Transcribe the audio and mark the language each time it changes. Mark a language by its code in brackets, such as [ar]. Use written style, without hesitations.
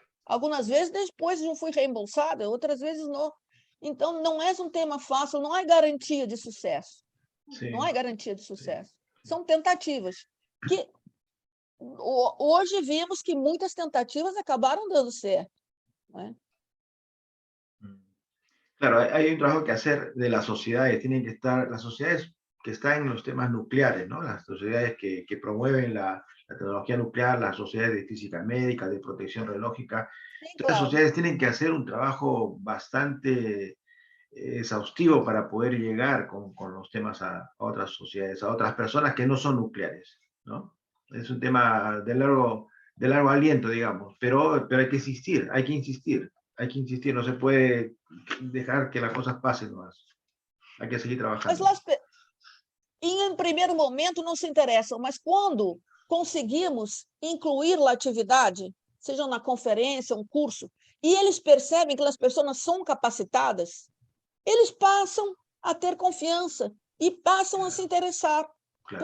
[pt] Algumas vezes, depois eu fui reembolsada, outras vezes não. Então, não é um tema fácil, não há garantia de sucesso. Sim. Não há garantia de sucesso. Sim. São tentativas que hoje vimos que muitas tentativas acabaram dando certo. [es] ¿No es? Claro, hay un trabajo que hacer de las sociedades. Tienen que estar, las sociedades que están en los temas nucleares, ¿no? Las sociedades que promueven la tecnología nuclear, las sociedades de física médica, de protección radiológica. Sí, claro. Las sociedades tienen que hacer un trabajo bastante exhaustivo para poder llegar con los temas a otras sociedades, a otras personas que no son nucleares, ¿no? Es un tema de largo aliento, digamos, pero hay que insistir, no se puede dejar que las cosas pasen más. Hay que seguir trabajando. [pt] Mas em primeiro momento não se interessam, mas quando conseguimos incluir a atividade, seja na conferência, um curso, e eles percebem que as pessoas são capacitadas, eles passam a ter confiança e passam a se interessar. Claro.